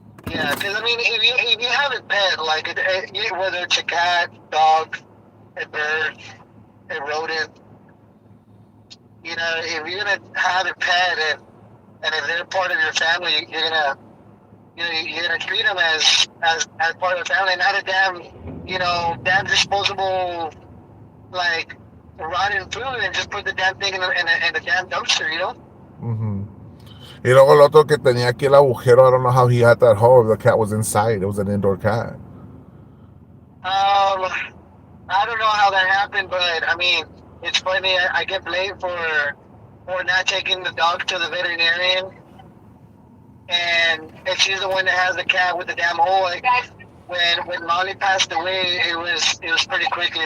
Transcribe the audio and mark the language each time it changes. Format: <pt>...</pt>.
<en>Yeah, because I mean, if you have a pet, like whether it's a cat, dog, a bird, a rodent, you know, if you're gonna have a pet and if they're part of your family, you're gonna treat them as part of the family, not a damn disposable, like, rotten food, and just put the damn thing in the damn dumpster, you know? Mm-hmm.</en> <es>Y luego el otro que tenía aquí el agujero,</es> <en>I don't know how he had that hole. The cat was inside. It was an indoor cat. I don't know how that happened, but I mean, it's funny. I get blamed for not taking the dog to the veterinarian, and she's the one that has the cat with the damn hole. Like, when Molly passed away, it was pretty quickly.</en>